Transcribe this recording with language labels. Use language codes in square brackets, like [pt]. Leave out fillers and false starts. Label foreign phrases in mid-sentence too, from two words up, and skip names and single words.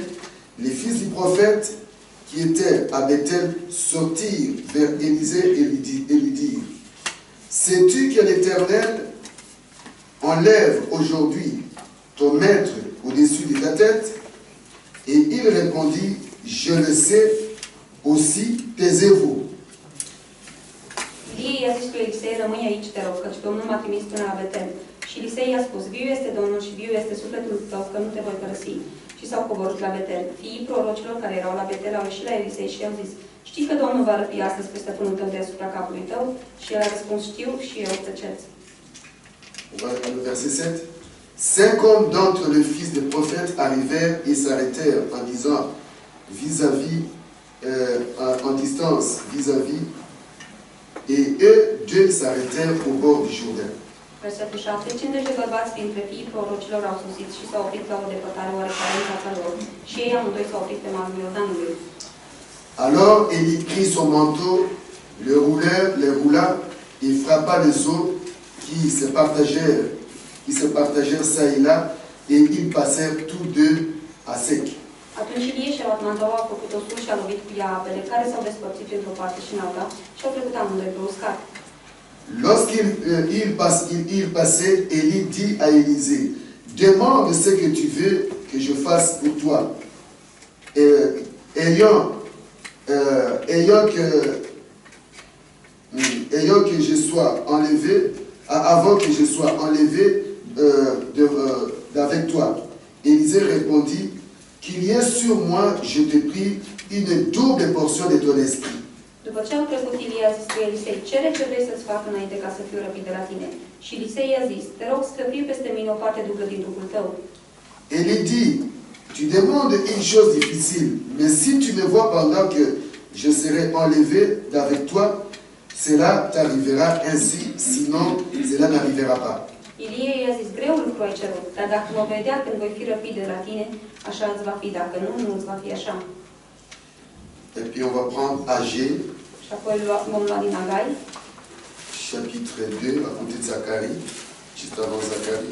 [fr] Les fils du prophète qui étaient à Bethel sortirent vers Élisée et lui dirent, sais-tu que l'Éternel enlève aujourd'hui ton maître au-dessus de ta tête? Et il répondit, je le sais, aussi taisez-vous. [ro] Ilie i-a zis lui Elisei, rămâi aici, te rog, căci Domnul m-a trimis până la Betel. Și Elisei i-a spus, viu este Domnul și viu este sufletul tău, că nu te voi părăsi. Și s-au coborât la Betel. Fiii prorocilor care erau la Betel au ieșit la Elisei și i-au zis, știi că Domnul va răpi astăzi pe stăpânul tău deasupra capului tău? Și el a răspuns, știu și eu tăceți. [fr] On va dans le verset 7. 5 hommes d'entre les fils des prophètes arrivèrent et s'arrêtèrent en disant vis-à-vis, en distance vis-à-vis, et eux deux s'arrêtèrent au bord du Jourdain. [ro] Versetul 7. 50 de bărbați dintre fiii prorocilor au sosit și s-au oprit la o depărtare oarecare în fața lor. Și ei amândoi s-au oprit pe malul Iordanului. [fr] Alors Élie prit son manteau, le roula et frappa les eaux qui se partagèrent ça et là, et ils passèrent tous deux à sec. [ro] Atunci Ilie și-a luat mantoua, a făcut o sul și a lovit cu ea apele, care s-au despărțit într-o parte și în alta și au trecut amândoi pe uscat. [fr] Lorsqu'il passait, Élie dit à Élisée, demande ce que tu veux que je fasse pour toi. Ayant que je sois enlevé, avant que je sois enlevé d'avec toi. Élisée répondit, qu'il y ait sur moi, je te prie, une double portion de ton esprit. [ro] După ce au trecut, Ilie a zis lui Elisei, cere ce vrei să-ți fac înainte ca să fiu răpit de la tine. Și Elisei i-a zis, te rog să fie peste mine o parte dublă din Duhul tău. [fr] Élie dit, tu demandes une chose difficile, mais si tu me vois pendant que je serai enlevé d'avec toi, cela t'arrivera ainsi, sinon cela n'arrivera pas. [ro] Ilie i-a zis, greu lucru ai cerut, dar dacă mă vedea când voi fi răpit de la tine, așa îți va fi, dacă nu, nu îți va fi așa. [fr] Et puis on va prendre Agé, [ro] Și apoi vom lua din Agai, [fr] chapitre 2, à côté de Zacharie, juste avant Zacharie.